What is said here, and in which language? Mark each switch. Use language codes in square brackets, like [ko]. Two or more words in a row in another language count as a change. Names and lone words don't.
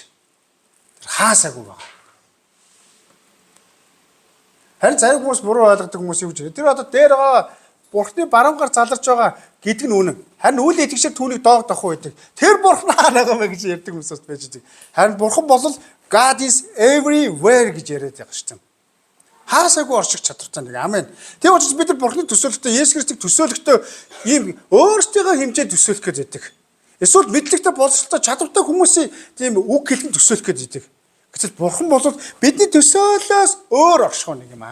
[mn] Тэр хаасаагүй байгаа. Харин зарим хүмүүс буруу ойлгодог хүмүүс юу гэж. Тэр одоо дээр байгаа Бурхны баруунгаар заларч байгаа гэдэг нь үнэн. Харин үйл итгэгчид түүнийг доогдох байдаг. Тэр Бурхан хаана байгаа мэ гэж ярьдаг хүмүүс байж байгаа. Харин Бурхан бол [en] God is everywhere [mn] гэж яриад байгаа шүү дээ. Хаасаагүй орших чадвартай нэг. Амен. Тийм учраас бид нар Бурхны төсөөлөлтөд Есүс Христийг төсөөлөхдөө ийм өөрсдийнхөө хэмжээнд төсөөлөх гэж байдаг. Эсвэл мэдлэгтэй боловсролтой чадвартай хүмүүсийн тийм үг хэлэн төсөөлөх гэж байдаг. Гэтэл Бурхан бол бидний төсөөлөөс өөр орших нэг юм.